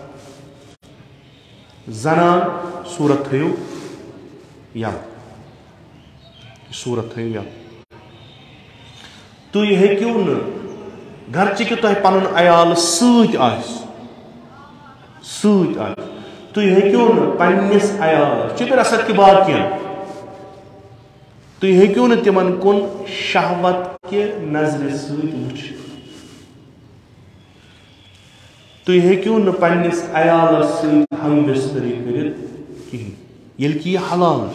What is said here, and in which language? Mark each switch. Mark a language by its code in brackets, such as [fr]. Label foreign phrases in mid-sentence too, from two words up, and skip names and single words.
[ks] زنان صوٗرت تھٲیِو یَلہٕ صوٗرت تھٲیِو یَلہٕ تُہۍ ہیٚکِو نہٕ گرچہِ کہِ تۄہہِ پنُن عیال سۭتۍ آسہِ تُہۍ ہیٚکِو نہٕ پننِس عیالس چِتر اثر کہِ بات کینٛہہ تُہۍ ہیٚکِو نہٕ تِمن کُن شہوت کہِ نظرِ سۭتۍ وٕچھِتھ تُہۍ ہیٚکِو نہٕ پننِس عیالس سۭتۍ ہم بستری کٔرِتھ کِہیٖنۍ ییٚلہِ کہِ یہِ حلال